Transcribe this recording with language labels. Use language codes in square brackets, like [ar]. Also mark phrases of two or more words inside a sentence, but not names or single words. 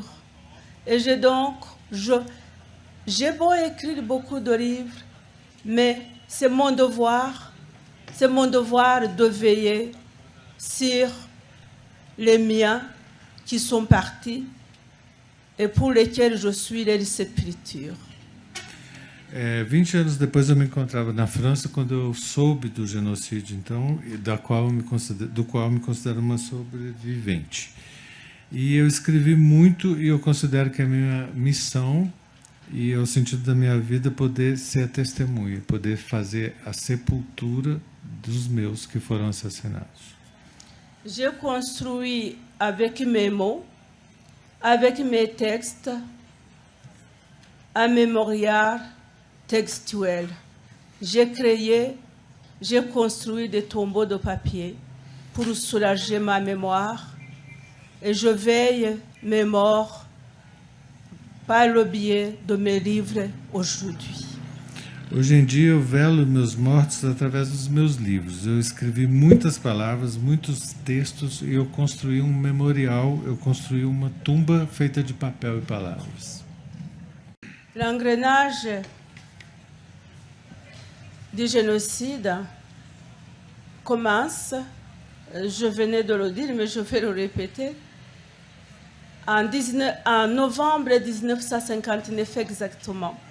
[fr] Et j'ai beau écrire beaucoup de livres, mais c'est mon devoir de veiller sur les miens qui sont partis et pour lesquels je suis leur sépulture. [pt] 20 anos depois eu me encontrava na França quando eu soube do genocídio, então, do qual eu me considero uma sobrevivente. E eu escrevi muito e eu considero que a minha missão e é o sentido da minha vida poder ser a testemunha, poder fazer a sepultura dos meus que foram assassinados. [fr] J'ai construit avec mes mots, avec mes textes, un mémorial textuel. J'ai construit des tombeaux de papier pour soulager ma mémoire et je veille mes morts par le biais de mes livres aujourd'hui. [pt] Hoje em dia eu velo meus mortos através dos meus livros. Eu escrevi muitas palavras, muitos textos e eu construí um memorial, eu construí uma tumba feita de papel e palavras. [fr] L'engrenage du génocide commence, je venais de le dire, mais je vais le répéter, en novembre 1959 exactement.